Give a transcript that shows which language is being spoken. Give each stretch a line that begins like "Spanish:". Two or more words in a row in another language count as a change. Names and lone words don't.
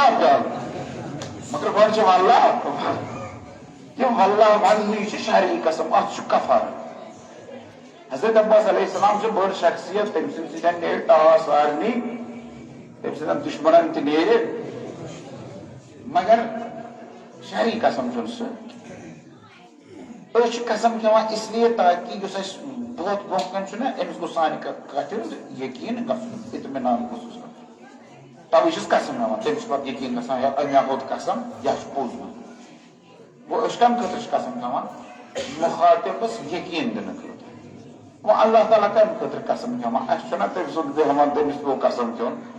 Kashmiri: 10 پیالہٕ مگر گۄڈٕ چھِ واللہ یہِ واللہ وننٕے چھِ شرعی قسم اتھ چھُ کفارٕ حضرت عباس
Arabic: علیہ السلام
Kashmiri: چھِ بٔڑ شخصیت تٔمۍ سٕنٛدِ سۭتۍ نیرِ ٹاس سارنٕے تٔمۍ سٕنٛدٮ۪ن دُشمنن تہِ نیرِ مگر شرعی قسم چھُنہٕ سُہ أسۍ چھِ قسم کھٮ۪وان
Urdu: اس لیے
Kashmiri: تاکہِ یُس اَسہِ دۄہ برونٛہہ کَنہِ چھُنہ أمِس گوٚژھ سانہِ کَتھِ ہُنٛد یقیٖن گژھُن اطمینان گوٚژھُس گژھُن تَوے چھِس قسم کھٮ۪وان تٔمِس چھُ پَتہٕ یقیٖن گژھان یا مےٚ ہوٚت قسم یا چھُ پوٚز وَنان گوٚو أسۍ کَمہِ خٲطرٕ چھِ قسم کھٮ۪وان مُخاطِبس یقیٖن دِنہٕ خٲطرٕ وۄنۍ اللہ تعالیٰ کَمہِ خٲطرٕ قسم کھٮ۪وان اَسہِ چھُنہ تٔمۍ سُنٛد بیٚہوان تٔمِس پیوٚو قسم کھیوٚن